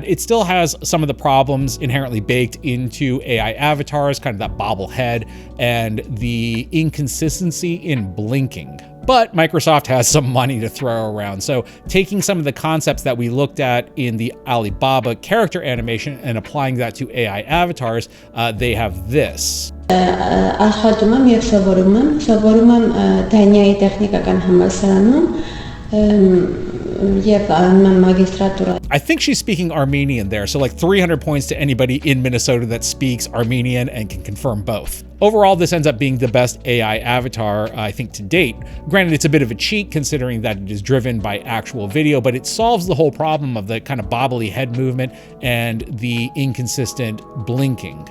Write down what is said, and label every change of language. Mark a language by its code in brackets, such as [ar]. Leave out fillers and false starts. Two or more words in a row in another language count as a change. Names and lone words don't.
[en] It still has some of the problems inherently baked into AI avatars, kind of that bobblehead and the inconsistency in blinking. But Microsoft has some money to throw around. So taking some of the concepts that we looked at in the Alibaba character animation and applying that to AI avatars, they have this. [hy] Աշխատում եմ եւ սովորում եմ Դանիայի տեխնիկական համալսարանում եւ անում եմ մագիստրատուրա. [en] I think she's speaking Armenian there, so like 300 points to anybody in Minnesota that speaks Armenian and can confirm both. Overall, this ends up being the best AI avatar, I think, to date. Granted, it's a bit of a cheat considering that it is driven by actual video, but it solves the whole problem of the kind of bobbly head movement and the inconsistent blinking.